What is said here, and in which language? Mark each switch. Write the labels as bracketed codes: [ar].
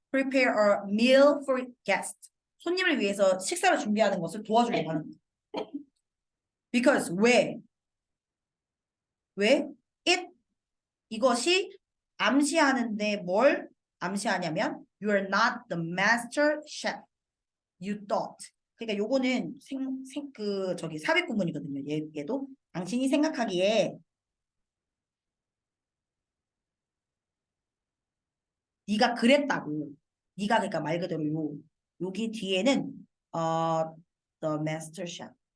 [en] Prepare a meal for guests. [ko] 손님을 위해서 식사를 준비하는 것을 도와주려고 하는 거예요. Because 왜? 이것이 암시하는데 뭘 암시하냐면 [en] You are not the master chef you thought. [ko] 그러니까 요거는 삽입 구문이거든요. 얘도 당신이 생각하기에 네가 그랬다고. 네가 그러니까 말 그대로 여기 뒤에는 [en] the master chef.